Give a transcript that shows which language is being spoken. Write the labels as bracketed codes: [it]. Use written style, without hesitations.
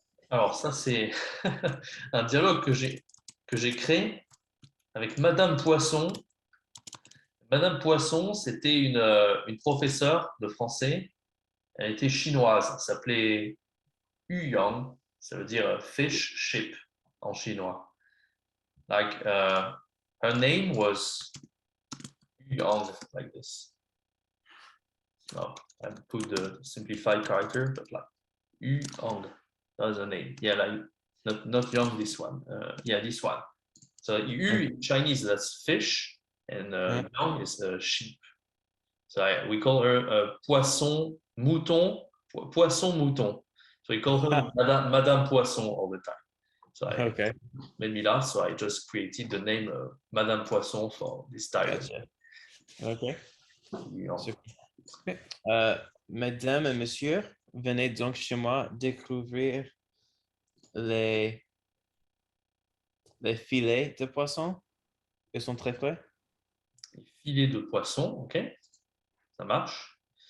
[fr] Alors, ça, c'est un dialogue que j'ai créé avec Madame Poisson. Madame Poisson, c'était une professeure de français. Elle était chinoise. Elle s'appelait Yu Yang. Ça veut dire [en] fish ship [fr] en chinois. [en] Like, her name was Yu Yang, like this. No, I put the simplified character, but like Yu Yang. That's the name. Yeah, like not Yang, this one. Yeah, this one. So Yu in Chinese, that's fish, and Yang is sheep. So we call her [fr] poisson mouton, poisson mouton. [en] So we call her Madame Poisson all the time. So Okay. made me laugh, so I just created the name Madame Poisson for this title. Gotcha. OK. Yeah. [fr] Super. Mesdames et messieurs, venez donc chez moi découvrir les filets de poisson. Ils sont très frais. Les filets de poisson, ok, ça marche.